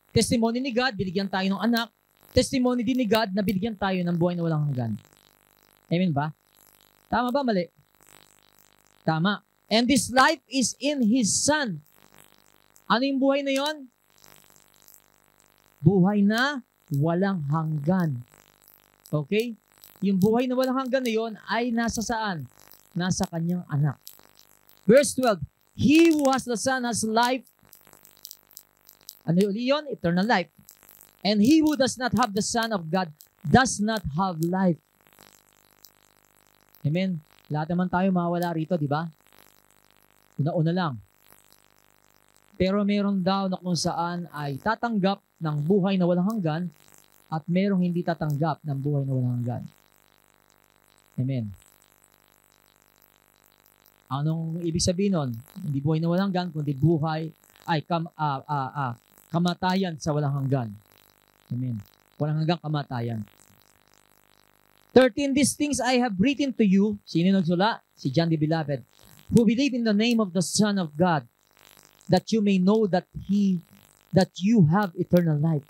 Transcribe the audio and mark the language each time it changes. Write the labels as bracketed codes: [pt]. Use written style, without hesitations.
[tl] Testimony ni God, binigyan tayo ng anak. Testimony din ni God na binigyan tayo ng buhay na walang hanggan. Amen ba? Tama ba? Mali? Tama. [en] And this life is in His Son. [tl] Ano yung buhay na yon? Buhay na walang hanggan. Okay? Yung buhay na walang hanggan na yon ay nasa saan? Nasa kanyang anak. [en] Verse 12, He who has the Son has life. [tl] Ano yun? [en] Eternal life. And he who does not have the Son of God does not have life. Amen. [tl] Lahat naman tayo mawawala rito, di ba? Una-una lang. Pero meron daw na kung saan ay tatanggap ng buhay na walang hanggan at merong hindi tatanggap ng buhay na walang hanggan. Amen. Anong ibig sabihin nun? Hindi buhay na walang hanggan, kundi buhay ay kamatayan sa walang hanggan. Amen. Walang hanggang kamatayan. [en] 13, these things I have written to you. [tl] Sino nagsula? [en] Si John the Beloved. Who believe in the name of the Son of God, that you may know that you have eternal life.